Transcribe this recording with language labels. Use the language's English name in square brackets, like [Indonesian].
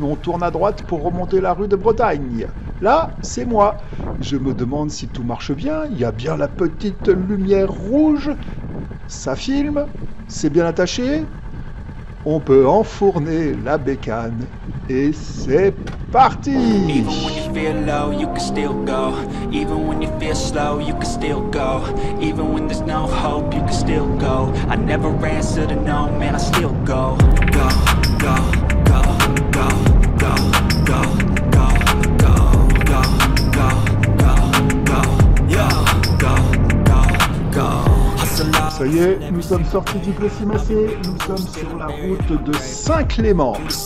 [French] On tourne à droite pour remonter la rue de Bretagne. Là, c'est moi. Je me demande si tout marche bien. Il y a bien la petite lumière rouge. Ça filme. C'est bien attaché. On peut enfourner la bécane. Et c'est parti! [English] Even when you feel low, you can still go. Even when you feel slow, you can still go. Even when there's no hope, you can still go. I never answer to no, man, I still go. Go, go, go, go, go, go, go, go, go, go, go, go, yo, go, go, go. Hustle up. [French] Ça y est, nous sommes sortis du Plessis-Massé, nous sommes sur la route de Saint-Clément.